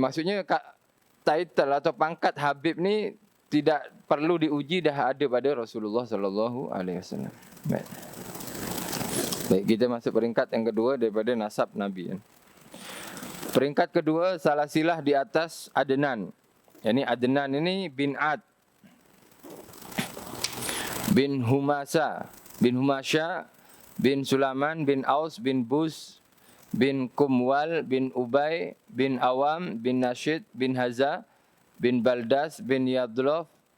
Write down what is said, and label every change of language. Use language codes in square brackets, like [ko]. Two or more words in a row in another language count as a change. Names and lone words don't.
[ms] Maksudnya title atau pangkat Habib ni tidak perlu diuji, dah ada pada Rasulullah [ar] sallallahu alaihi wasallam. [ms] Baik, kita masuk peringkat yang kedua daripada nasab Nabi. Peringkat kedua, salah silah di atas Adnan. Yani Adnan ini bin Ad, bin Humasa, bin Humasya, bin Sulaman, bin Aus, bin Bus, bin Kumwal, bin Ubay, bin Awam, bin Nashid, bin Haza, bin Baldas, bin Yadlaf,